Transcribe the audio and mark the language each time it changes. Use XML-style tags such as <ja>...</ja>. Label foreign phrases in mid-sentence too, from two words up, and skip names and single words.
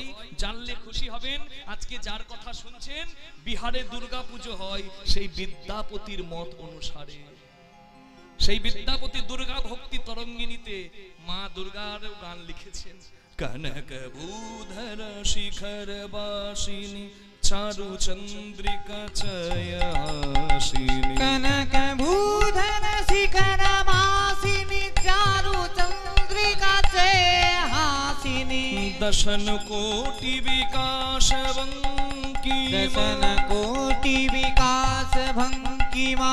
<bn>জানলে খুশি হবেন, আজকে যার কথা শুনছেন বিহারে দুর্গা পুজো হয় সেই বিদ্যাপতির মত অনুসারে। সেই বিদ্যাপতি দুর্গা ভক্তি তরঙ্গিনীতে মা দুর্গার গান লিখেছেন।</bn> <mai>कनक भूधर शिखर वासिनी चारु चन्द्रिका चयासिनी, कनक भूधर शिखर वासिनी चारु चंद्रिका चे हासिनी, दशन कोटि विकास बंकी दशन कोटि विकास भंगिमा,</mai>